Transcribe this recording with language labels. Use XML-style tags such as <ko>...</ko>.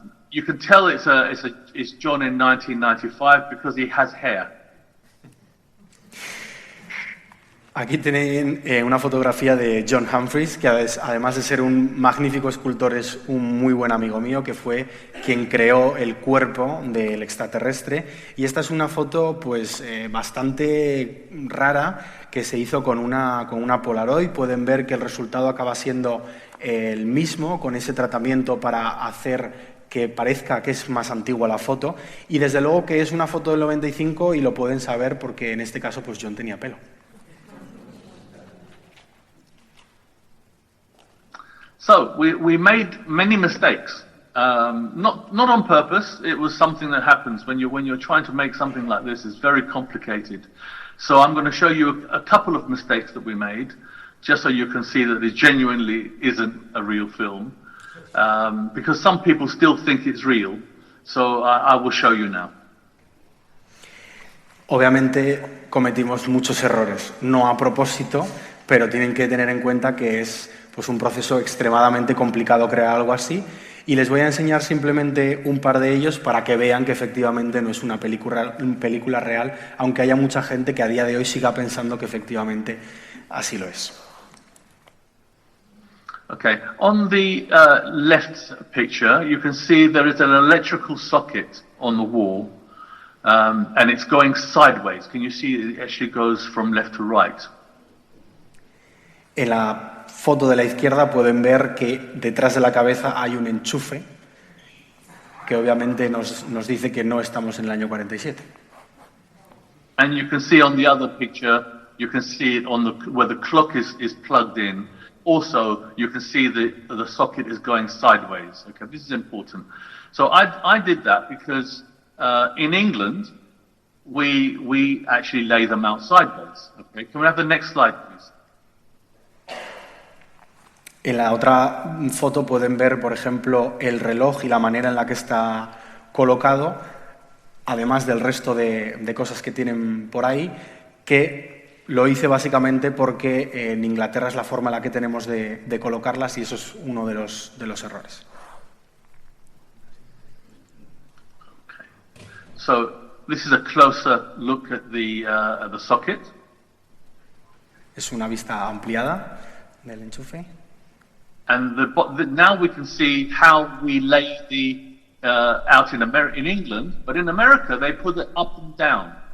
<en>You can tell it's John in 1995 because he has hair.</en> <es>Aquí tienen una fotografía de John Humphreys, que además de ser un magnífico escultor es un muy buen amigo mío, que fue quien creó el cuerpo del extraterrestre. Y esta es una foto pues bastante rara que se hizo con una Polaroid. Pueden ver que el resultado acaba siendo el mismo, con ese tratamiento para hacer que parezca que es más antigua la foto. Y desde luego que es una foto del 95 y lo pueden saber porque en este caso pues John tenía pelo.</es> <en>So we made many mistakes, not on purpose. It was something that happens when you're trying to make something like this. It's very complicated. So I'm going to show you a couple of mistakes that we made, just so you can see that it genuinely isn't a real film, because some people still think it's real. So I will show you now.</en> <es>Obviamente cometimos muchos errores, no a propósito, pero tienen que tener en cuenta que es pues un proceso extremadamente complicado crear algo así, y les voy a enseñar simplemente un par de ellos para que vean que efectivamente no es una película real, aunque haya mucha gente que a día de hoy siga pensando que efectivamente así lo es.</es> <en>Okay, on the left picture, you can see there is an electrical socket on the wall, and it's going sideways. Can you see it actually goes from left to right?</en> <es>En la foto de la izquierda pueden ver que detrás de la cabeza hay un enchufe que obviamente nos dice que no estamos en el año 47.</es> <en>And you can see on the other picture, you can see it on where the clock is plugged in. Also, you can see the socket is going sideways. Okay, this is important. So I did that because in England, we actually lay them out sideways. Okay, can we have the next slide, please?</en> <es>En la otra foto pueden ver, por ejemplo, el reloj y la manera en la que está colocado, además del resto de cosas que tienen por ahí, que lo hice básicamente porque en Inglaterra es la forma en la que tenemos de colocarlas y eso es uno de los errores.</es> <en>Okay. So this is a closer look at the socket.</en> <es>Es una vista ampliada del enchufe.</es> <en>And now we can see how we lay out in England, but in America they put it up and down.</en>